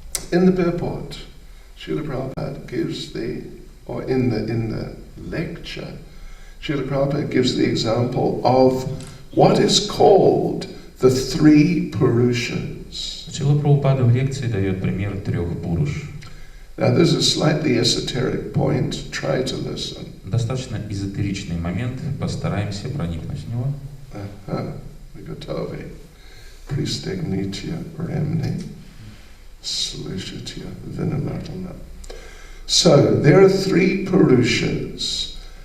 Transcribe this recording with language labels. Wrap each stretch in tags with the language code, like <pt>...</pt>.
<en>In the purport, Srila Prabhupada gives or in the lecture, Srila Prabhupada gives the example of what is called the three Purushas.</en> <ru>Шрила Прабхупада в лекции дает пример 3 пуруш.</ru> <en>Now there's a slightly esoteric point, try to listen.</en> <ru>Достаточно эзотеричный момент, постараемся проникнуть в него. Готовы. Пристегните ремни. Слышите внимательно.</ru> <en>So there are 3 Purushas.</en>